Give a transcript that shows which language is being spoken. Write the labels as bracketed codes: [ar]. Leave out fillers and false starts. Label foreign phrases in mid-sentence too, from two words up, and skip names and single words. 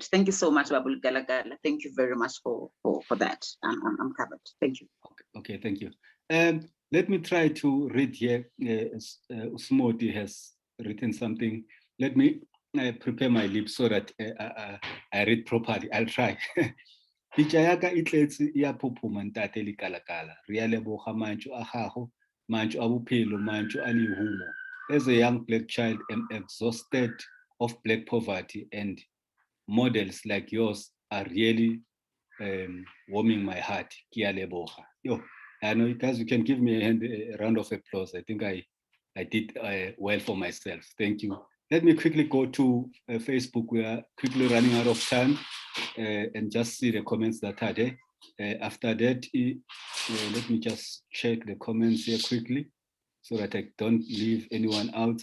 [en] Thank you so much, Babu Lekalakala. Thank you very much for that. I'm covered. Thank you. Okay, thank you. Let me try to read here. Usmoti has written something. Let me prepare my lips so that I read properly. I'll try. [nso] Pitša ya ka e tletse ya phophoma ntate Lekalakala. Re a leboga mantšu a gago, mantšu a bophelo, mantšu a lehumo. [en] As a young Black child, I'm exhausted of Black poverty, and models like yours are really warming my heart. [nso] Ke a leboga. [en] Yo, I know, guys, you can give me a round of applause. I think I did well for myself. Thank you. Let me quickly go to Facebook. We are quickly running out of time, and just see the comments that are there. After that, let me just check the comments here quickly so that I don't leave anyone out.